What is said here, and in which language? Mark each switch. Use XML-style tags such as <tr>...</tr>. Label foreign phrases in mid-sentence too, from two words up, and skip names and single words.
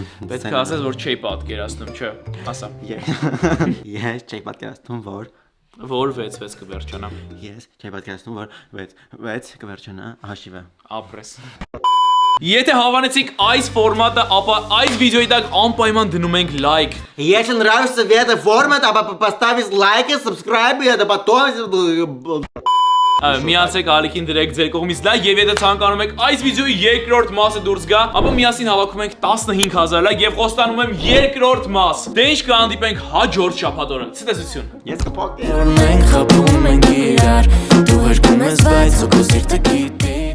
<hy>Պետք է ասես որ չի պատկերացնում, չէ։ Ասա։ Ես չի պատկերացնում, որ Որ 6 կվերջանա։ Ես չի պատկերացնում, որ 6 կվերջանա հաշիվը։ Ապրես։ Եթե հավանեցիք այս ֆորմատը, ապա այս վիդեոյի տակ անպայման дնում ենք լայք։</hy> <ru>Если нравится этот формат, поставить лайки, subscribe, и потом</ru> <hy>Միացեք ալիքին դրեք ձեր կողմից լայք եւ եթե ցանկանում եք այս վիդեոյի երկրորդ մասը դուրս գա, ապա միասին հավաքում ենք 15000 լայք եւ խոստանում եմ երկրորդ մաս։ Դե ինչ կհանդիպենք հաջորդ շաբաթօրը։ Ցտեսություն։ Ես կփոքր Մենք խփում ենք իրար Դու հրկում ես բայց ու քո սիրտը գիտի</hy>